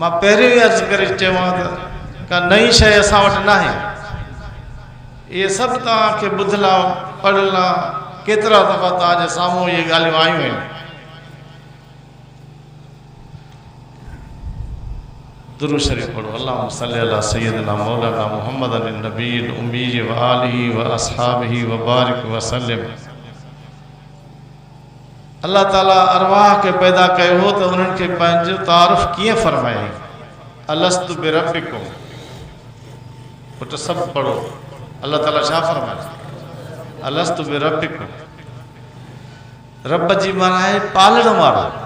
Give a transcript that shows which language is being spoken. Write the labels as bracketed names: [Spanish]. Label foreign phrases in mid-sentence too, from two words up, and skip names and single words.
[Sindhi] मां पहिरियों ई अर्ज़ु करे चवां त का नई शइ असां वटि न आहे। इहे सभु तव्हांखे ॿुधला पढ़ला, केतिरा दफ़ा तव्हांजे साम्हूं इहे ॻाल्हियूं आयूं आहिनि। दुरूद शरीफ़ पढ़ो। [Arabic] اللهم صل على سيدنا مولانا محمد النبي الأمي وآله وأصحابه وبارك وسلم. [Sindhi] अल्लाह ताला अरवाह खे पैदा कयो हो त उन्हनि खे पंहिंजो तारुफ़ कीअं फरमाई? [Arabic] ألست بربكم. [Sindhi] पुट सभु पढ़ो। अल्लाह ताला छा फरमाए? [Arabic] ألست بربكم. [Sindhi] रब जी माना आहे पालण वारो।